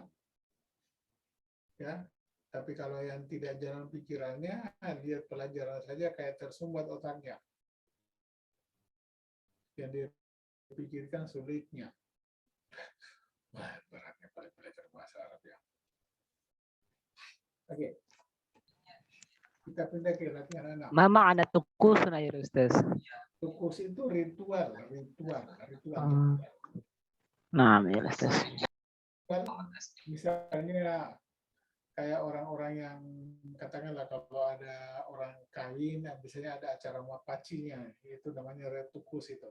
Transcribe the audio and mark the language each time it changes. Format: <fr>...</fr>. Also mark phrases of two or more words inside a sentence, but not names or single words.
<id>Ya, tapi kalau yang tidak jalan pikirannya, dia pelajaran saja kayak tersumbat otaknya. Yang dia pikirkan sulitnya. Wah, beratnya pada belajar bahasa Arab ya. Oke. Kita pindah ke latihan anak.</id> <ar>ما معنى طقوسنا يا أستاذ?</ar> <id>Tukus itu ritual. Nah, ya Ustaz. Misalnya kayak orang-orang yang katakanlah kalau ada orang kawin, biasanya ada acara mapacinya, itu namanya retukus itu.</id>